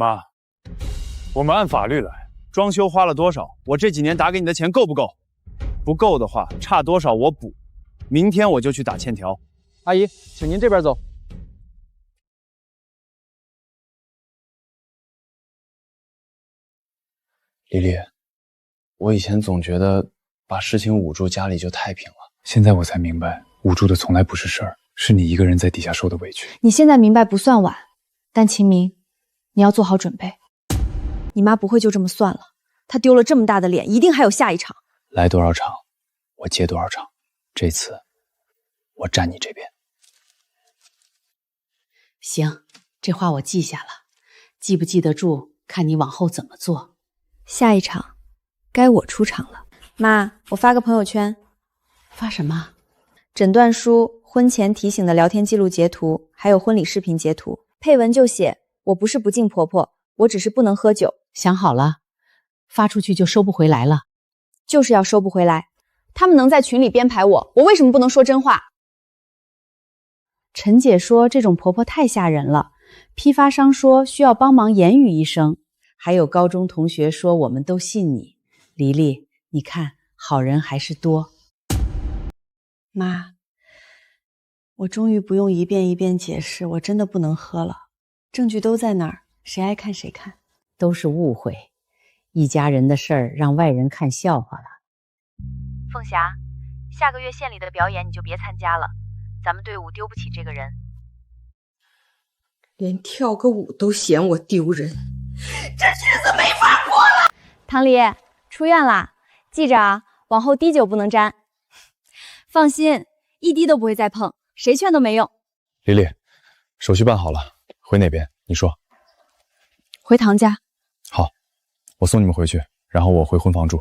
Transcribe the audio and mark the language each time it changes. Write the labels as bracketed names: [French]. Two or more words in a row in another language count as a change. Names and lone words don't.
[Chinese] 媽，我們按法律來，裝修花了多少，我這幾年打給你的錢夠不夠？不夠的話，差多少我補。明天我就去打欠條。阿姨，請您這邊走。麗麗，我以前總覺得把事情捂住，家裡就太平了。現在我才明白，捂住的從來不是事兒，是你一個人在底下受的委屈。你現在明白不算晚，但秦明，你要做好準備。你媽不會就這麼算了，她丟了這麼大的臉，一定還有下一場。來多少場，我接多少場。這次，我站你這邊。行，這話我記下了，記不記得住，看你往後怎麼做。下一場，該我出場了。媽，我發個朋友圈。發什麼？診斷書、婚前提醒的聊天記錄截圖，還有婚禮視頻截圖。配文就寫： 我不是不敬婆婆，我只是不能喝酒。想好了，發出去就收不回來了。就是要收不回來。他們能在群裡編排我，我為什麼不能說真話？陳姐說這種婆婆太嚇人了，批發商說需要幫忙言語一聲。還有高中同學說我們都信你，黎麗，你看好人還是多。媽，我終於不用一遍一遍解釋，我真的不能喝了，證據都在那兒，誰愛看誰看。都是誤會，一家人的事兒讓外人看笑話了。鳳霞，下個月縣裡的表演你就別參加了，咱們隊伍丟不起這個人。連跳個舞都嫌我丟人。這日子沒法過了。唐黎出院了，記着啊，往後滴酒不能沾。放心， 一滴都不会再碰，誰勸都没用。丽丽，手續辦好了，回哪邊？你说。回唐家。好，我送你们回去，然后我回婚房住。